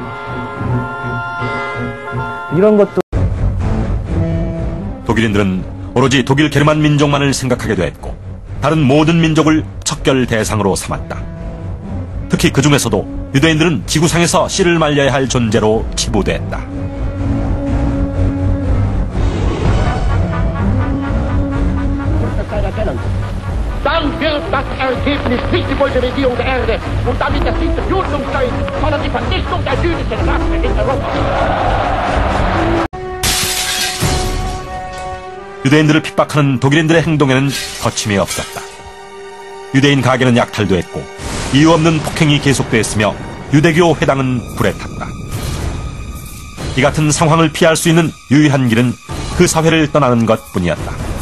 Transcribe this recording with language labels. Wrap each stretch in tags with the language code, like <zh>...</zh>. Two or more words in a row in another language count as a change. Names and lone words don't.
<ko>이런 것도 독일인들은 오로지 독일 게르만 민족만을 생각하게 됐고 다른 모든 민족을 척결 대상으로 삼았다. 특히 그 중에서도 유대인들은 지구상에서 씨를 말려야 할 존재로 치부됐다.</ko> <de>Dann wird das Ergebnis nicht die Bolschewikierung der Erde und damit das nicht die Judung sein, sondern die Vernichtung der jüdischen Rasse in Europa.</de> <ko>유대인들을 핍박하는 독일인들의 행동에는 거침이 없었다. 유대인 가게는 약탈됐고 이유 없는 폭행이 계속됐으며 유대교 회당은 불에 탔다. 이 같은 상황을 피할 수 있는 유일한 길은 그 사회를 떠나는 것뿐이었다.</ko>